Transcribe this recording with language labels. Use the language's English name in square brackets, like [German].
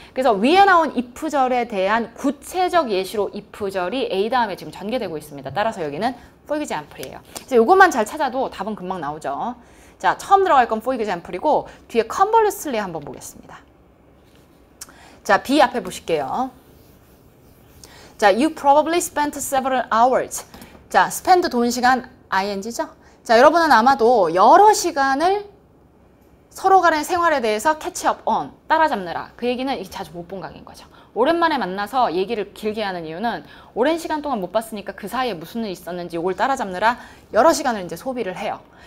[Korean] 그래서 위에 나온 if절에 대한 구체적 예시로 if절이 A 다음에 지금 전개되고 있습니다. 따라서 여기는 [English] for example [Korean] 이에요. 그래서 이것만 잘 찾아도 답은 금방 나오죠. 자, 처음 들어갈 건 [English] for example [Korean] 이고 뒤에 conversely 한번 보겠습니다. 자, B 앞에 보실게요. [English] 자, you probably spent several hours. [Korean] 자, spend 돈 시간 ing죠? 자, 여러분은 아마도 여러 시간을 서로 간의 생활에 대해서 [English] catch up on, [Korean] 따라잡느라. 그 얘기는 자주 못 본 각인 거죠. 오랜만에 만나서 얘기를 길게 하는 이유는 오랜 시간 동안 못 봤으니까 그 사이에 무슨 일이 있었는지 이걸 따라잡느라 여러 시간을 이제 소비를 해요.